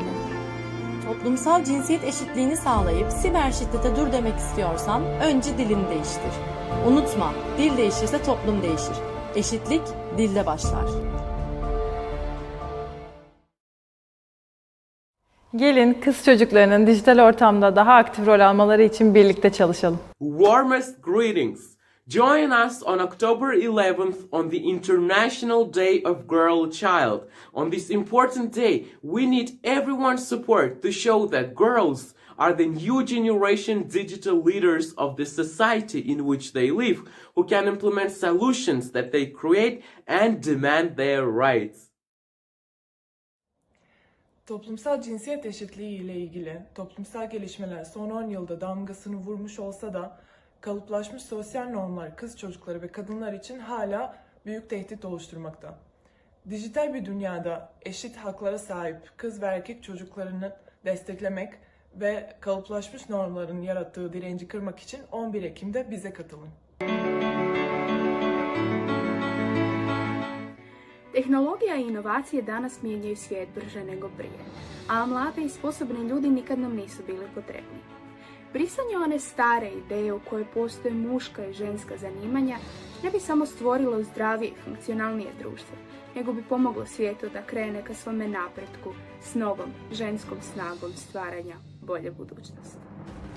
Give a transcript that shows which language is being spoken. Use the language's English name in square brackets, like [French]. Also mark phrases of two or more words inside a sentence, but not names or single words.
[Turkish] Toplumsal cinsiyet eşitliğini sağlayıp siber şiddete dur demek istiyorsan önce dilini değiştir. Unutma, dil değişirse toplum değişir. Eşitlik dilde başlar. Gelin kız çocuklarının dijital ortamda daha aktif rol almaları için birlikte çalışalım. [English] Warmest greetings. Join us on October 11th on the International Day of Girl Child. On this important day, we need everyone's support to show that girls are the new generation digital leaders of the society in which they live, who can implement solutions that they create and demand their rights. [Turkish] Toplumsal cinsiyet eşitliği ile ilgili toplumsal gelişmeler son 10 yılda damgasını vurmuş olsa da kalıplaşmış sosyal normlar kız çocukları ve kadınlar için hala büyük tehdit oluşturmakta. Dijital bir dünyada eşit haklara sahip kız ve erkek çocuklarını desteklemek ve kalıplaşmış normların yarattığı direnci kırmak için 11 Ekim'de bize katılın. [Bosnian] Tehnologija i inovacije danas mijenjaju svijet brže nego prije, a mladi i sposobni ljudi nikad nam nisu bili potrebni. Brisanje one stare ideje u kojoj postoje muška i ženska zanimanja ne bi samo stvorilo zdravije i funkcionalnije društvo, nego bi pomoglo svijetu da krene ka svome napretku s novom ženskom snagom stvaranja bolje budućnosti.